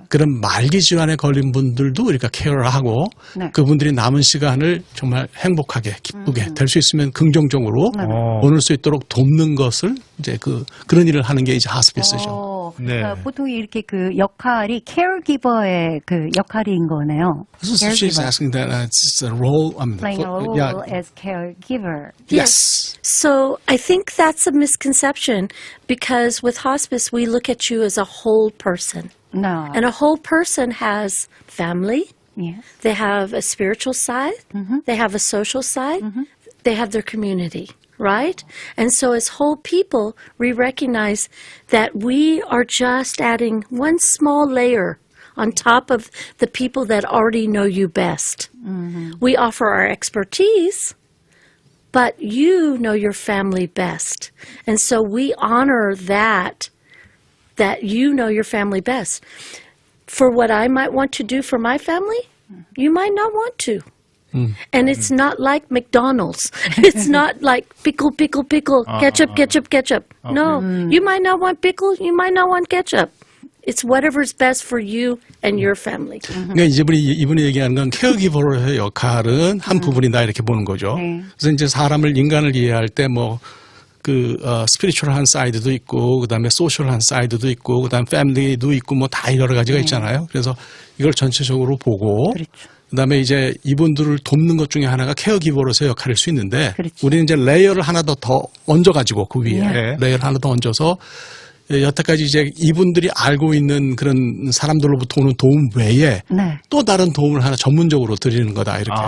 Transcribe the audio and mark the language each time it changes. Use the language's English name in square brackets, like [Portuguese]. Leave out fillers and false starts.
[Korean] 그런 말기 질환에 걸린 분들도 우리가 케어를 하고 네. 그분들이 남은 시간을 정말 행복하게 기쁘게 될 수 있으면 긍정적으로 보낼 수 있도록 돕는 것을 이제 그런 일을 하는 게 이제 하스피스죠. 네. 보통 이렇게 그 역할이 caregiver의 그 역할인 거네요. [English] So she's asking that it's a role. Playing a role yeah. as caregiver. Yes. So I think that's a misconception because with hospice, we look at you as a whole person. No. And a whole person has family, Yes. they have a spiritual side, they have a social side, they have their community, right? And so as whole people, we recognize that we are just adding one small layer on top of the people that already know you best. We offer our expertise, but you know your family best. And so we honor that you know your family best. For what I might want to do for my family, you might not want to. And it's not like McDonald's. It's not like pickle, ketchup, ketchup. No, you might not want pickle, you might not want ketchup. It's whatever's best for you and your family. [Korean] 그러니까 이분이 얘기하는 건 케어기버로의 역할은 한 부분이다 이렇게 보는 거죠. 그래서 이제 인간을 이해할 때 뭐 스피리추얼한 사이드도 있고 그다음에 소셜한 사이드도 있고 그다음 패밀리도 있고 뭐 다 여러 가지가 있잖아요. 그래서 이걸 전체적으로 보고 그다음에 이제 이분들을 돕는 것 중에 하나가 케어기버로서의 역할일 수 있는데 우리는 이제 레이어를 하나 더 얹어 가지고 그 위에 레이어를 하나 더 얹어서 여태까지 이제 이분들이 알고 있는 그런 사람들로부터 오는 도움 외에 또 다른 도움을 하나 전문적으로 드리는 거다 이렇게.